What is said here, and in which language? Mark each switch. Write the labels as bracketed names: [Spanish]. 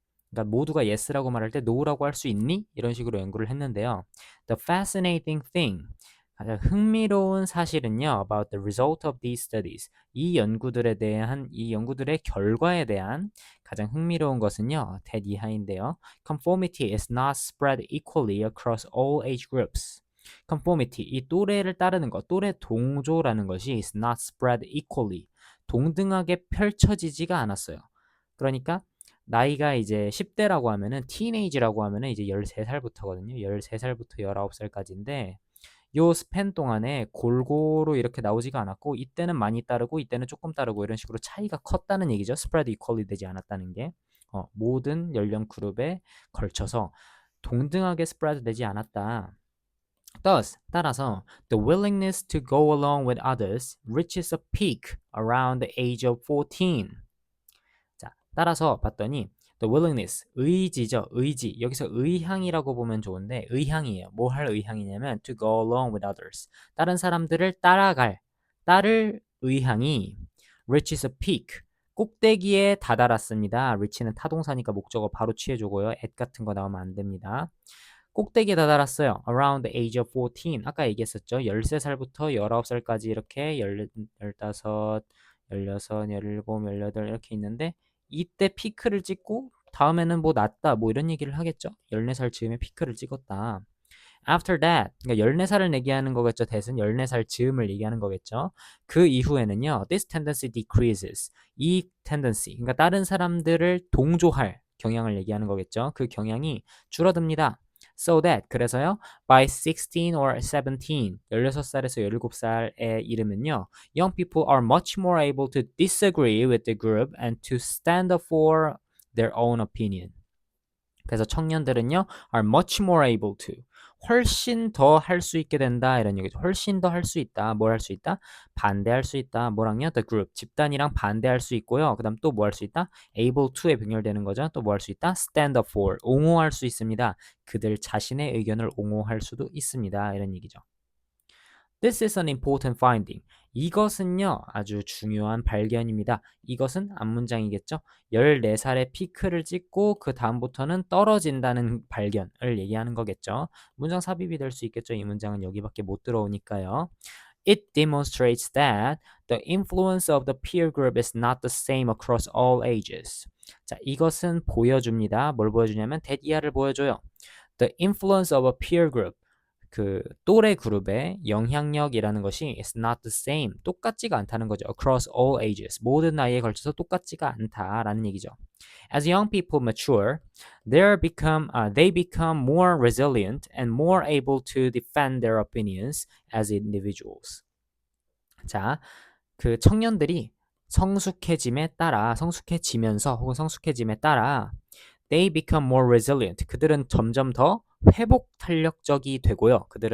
[Korean] 그러니까 모두가 yes라고 말할 때 no라고 할 수 있니? 이런 식으로 연구를 했는데요. [English] The fascinating thing, [Korean] 가장 흥미로운 사실은요. [English] About the result of these studies, [Korean] 이 연구들의 결과에 대한 가장 흥미로운 것은요. that 이하인데요. [English] Conformity is not spread equally across all age groups. [Korean] conformity, 이 또래를 따르는 것, 또래 동조라는 것이 [English] is not spread equally, [Korean] 동등하게 펼쳐지지가 않았어요. 그러니까 나이가 이제 10대라고 하면은 티네이지라고 하면은 이제 13살부터거든요. 13살부터 19살까지인데 요 스팬 동안에 골고루 이렇게 나오지가 않았고 이때는 많이 따르고 이때는 조금 따르고 이런 식으로 차이가 컸다는 얘기죠. 스프레드 이퀄리 되지 않았다는 게 모든 연령 그룹에 걸쳐서 동등하게 스프레드 되지 않았다. [English] Thus, [Korean] 따라서 [English] the willingness to go along with others reaches a peak around the age of 14. [Korean] 자, 따라서 봤더니 [English] the willingness, [Korean] 의지죠. 의지. 여기서 의향이라고 보면 좋은데 의향이에요. 뭐 할 의향이냐면 [English] to go along with others. [Korean] 다른 사람들을 따를 의향이 [English] reaches a peak. [Korean] 꼭대기에 다다랐습니다. reach는 타동사니까 목적어 바로 취해주고요. at 같은 거 나오면 안 됩니다. 꼭대기에 다다랐어요. [English] Around the age of 14. [Korean] 아까 얘기했었죠. 13살부터 19살까지 이렇게 15, 16, 17, 18 이렇게 있는데 이때 피크를 찍고 다음에는 뭐 낮다 뭐 이런 얘기를 하겠죠. 14살 즈음에 피크를 찍었다. [English] After that, [Korean] 그러니까 14살을 얘기하는 거겠죠. that은 14살 즈음을 얘기하는 거겠죠. 그 이후에는요. [English] This tendency decreases. [Korean] 이 tendency, 그러니까 다른 사람들을 동조할 경향을 얘기하는 거겠죠. 그 경향이 줄어듭니다. [English] So that, [Korean] 그래서요. [English] By 16 or 17, [Korean] 16살에서 17살에 이르면요. [English] Young people are much more able to disagree with the group and to stand up for their own opinion. [Korean] 그래서 청년들은요, [English] are much more able to, [Korean] 훨씬 더 할 수 있게 된다 이런 얘기죠. 훨씬 더 할 수 있다. 뭘 할 수 있다? 반대할 수 있다. 뭐랑요? [English] The group. [Korean] 집단이랑 반대할 수 있고요. 그다음 또 뭐 할 수 있다? able to에 병렬되는 거죠. 또 뭐 할 수 있다? stand up for. 옹호할 수 있습니다. 그들 자신의 의견을 옹호할 수도 있습니다. 이런 얘기죠. [English] This is an important finding. [Korean] 이것은요, 아주 중요한 발견입니다. 이것은 앞문장이겠죠? 14살에 피크를 찍고 그 다음부터는 떨어진다는 발견을 얘기하는 거겠죠. 문장 삽입이 될 수 있겠죠. 이 문장은 여기밖에 못 들어오니까요. [English] It demonstrates that the influence of the peer group is not the same across all ages. [Korean] 자, 이것은 보여줍니다. 뭘 보여주냐면 that 이하를 보여줘요. [English] The influence of a peer group. [Korean] 그 또래 그룹의 영향력이라는 것이 [English] is not the same. [Korean] 똑같지가 않다는 거죠. [English] Across all ages. [Korean] 모든 나이에 걸쳐서 똑같지가 않다라는 얘기죠. [English] As young people mature, they become more resilient and more able to defend their opinions as individuals. [Korean] 자, 그 청년들이 성숙해지면서 혹은 성숙해짐에 따라 [English] they become more resilient. [Korean] 그들은 점점 더 회복 탄력적이 되고요.